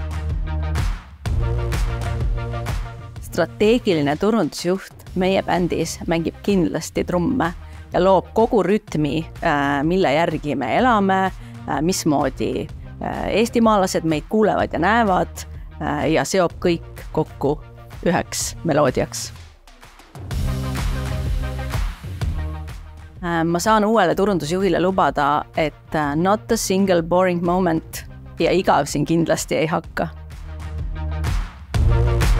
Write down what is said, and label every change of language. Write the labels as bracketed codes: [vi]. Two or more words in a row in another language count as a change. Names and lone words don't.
[et] Strateegiline turundusjuht meie bändis mängib kindlasti trumme ja loob kogu rütmi, mille järgi me elame, mismoodi eestimaalased meid kuulevad ja näevad ja seob kõik kokku üheks meloodiaks. Ma saan uuele turundusjuhile lubada, et [en] not a single boring moment [et] ja igav siin kindlasti ei hakka.